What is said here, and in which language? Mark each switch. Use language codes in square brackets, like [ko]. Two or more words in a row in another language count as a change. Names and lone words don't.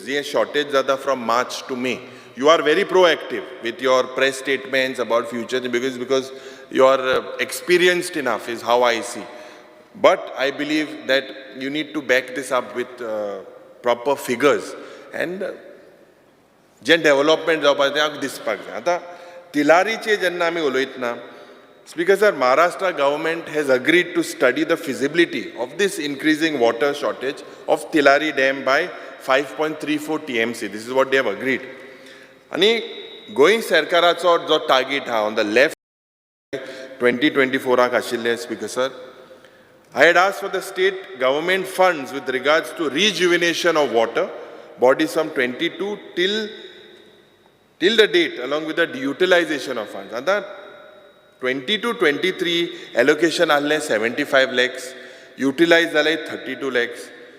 [en] The shortage zada from March to May. You are very proactive with your press statements about future because you are experienced enough is how I see. But I believe that you need to back this up with proper figures and gen development [kok] जावपाक दिसपाक जाय. आता तिलारीचे जेन्ना आमी उलयतना, [en] Speaker sir, Maharashtra government has agreed to study the feasibility of this increasing water shortage of Tilari Dam by 5.34 TMC. This is what they have agreed. [kok] आणि गोंय सरकाराचो जो टार्गेट हा [en] on the left 2024 आशिल्ले, Speaker sir, I had asked for the state government funds with regards to rejuvenation of water bodies from 22 till the date, along with the utilization of funds. And that 22-23 allocation alle 75 lakhs, utilized alle 32 lakhs.